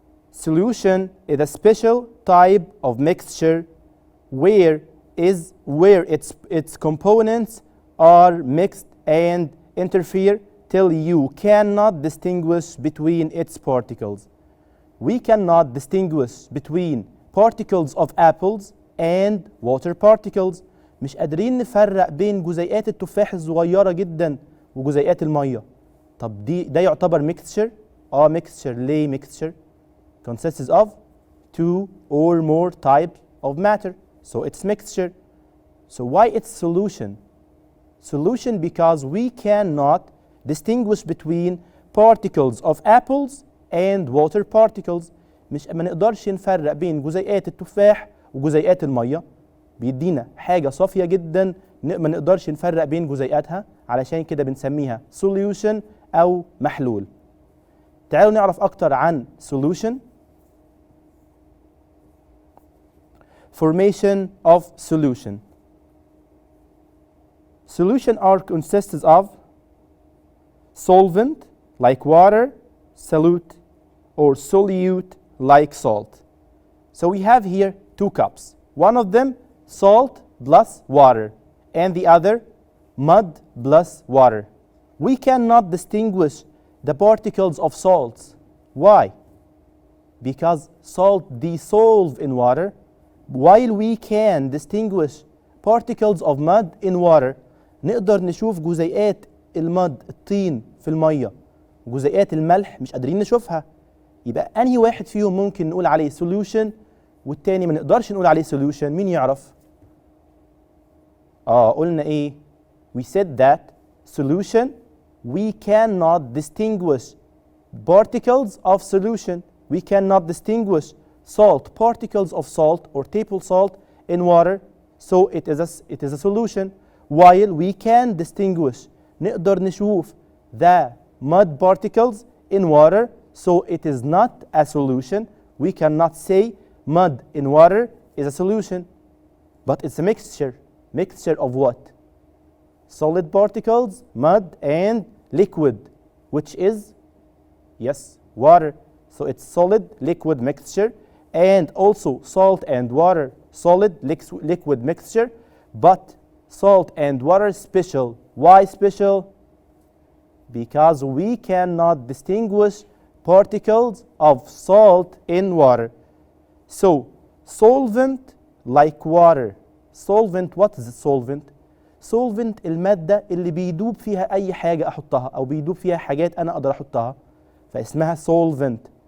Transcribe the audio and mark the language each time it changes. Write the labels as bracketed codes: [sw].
[en] Solution is a special type of mixture where its components are mixed and interfere till you cannot distinguish between its particles. We cannot distinguish between particles of apples and water particles. [ar] مش قادرين نفرق بين جزيئات التفاح الصغيرة جدا وجزيئات المية. طب ده يعتبر mixture؟ mixture. ليه [en] mixture؟ consists of two or more types of matter. So it's mixture. So why it's solution? Solution because we cannot distinguish between particles of apples and water particles. [ar] مش ما نقدرش نفرق بين جزيئات التفاح وجزيئات المية. بيدينا حاجة صافية جدا ما نقدرش نفرق بين جزيئاتها، علشان كده بنسميها solution أو محلول. تعالوا نعرف أكتر عن solution. [en] Formation of solution. Solution consists of solvent like water, solute or solute like salt. So we have here two cups. One of them salt plus water and the other mud plus water. We cannot distinguish the particles of salts. Why? Because salt dissolve in water, while we can distinguish particles of mud in water. [ar] نقدر نشوف جزيئات المد الطين في المية، جزيئات الملح مش قادرين نشوفها. يبقى أنهي واحد فيهم ممكن نقول عليه solution والتاني ما نقدرش نقول عليه solution؟ مين يعرف؟ قلنا إيه؟ [en] We said that solution we cannot distinguish particles of solution. We cannot distinguish salt, particles of salt or table salt in water, so it is a solution. While we can distinguish, [ar] نقدر نشوف [en] the mud particles in water, so it is not a solution. We cannot say mud in water is a solution, but it's a mixture. Mixture of what? Solid particles, mud, and liquid, which is, yes, water. So it's solid liquid mixture, and also salt and water, solid liquid mixture, but salt and water special. Why special? Because we cannot distinguish particles of salt in water. So solvent like water. Solvent, what is a solvent? [ar] Solvent المادة اللي بيدوب فيها أي حاجة أحطها أو بيدوب فيها حاجات أنا أقدر أحطها، فاسمها solvent.